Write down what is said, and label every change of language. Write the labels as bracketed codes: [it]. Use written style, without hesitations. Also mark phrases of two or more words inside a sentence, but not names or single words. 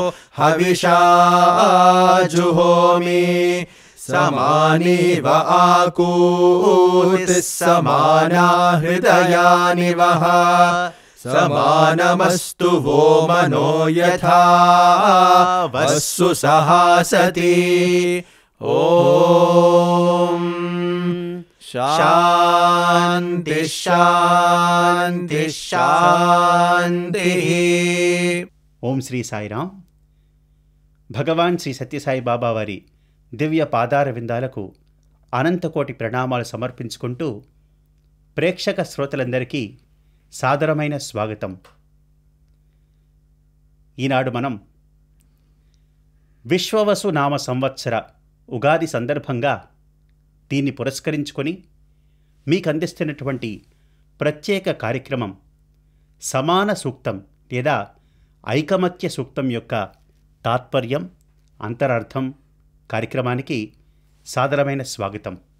[sa] हविषा जुहोमि समानीव आकूतिः समाना हृदयानि वः समानमस्तु वो मनो यथा वस्सु सहासति ॐ शान्ति शान्ति शान्तिः। [te] ఓం శ్రీ సాయిరాం. భగవాన్ శ్రీ సత్యసాయి బాబా వారి దివ్య పాదార విందాలకు అనంతకోటి ప్రణామాలు సమర్పించుకుంటూ ప్రేక్షక శ్రోతలందరికీ సాదరమైన స్వాగతం. ఈనాడు మనం విశ్వవసు నామ సంవత్సర ఉగాది సందర్భంగా దీన్ని పురస్కరించుకొని మీకు అందిస్తున్నటువంటి ప్రత్యేక కార్యక్రమం సమాన సూక్తం లేదా ఐకమత్య సూక్తం యొక్క తాత్పర్యం, అంతరార్థం కార్యక్రమానికి సాదరమైన స్వాగతం.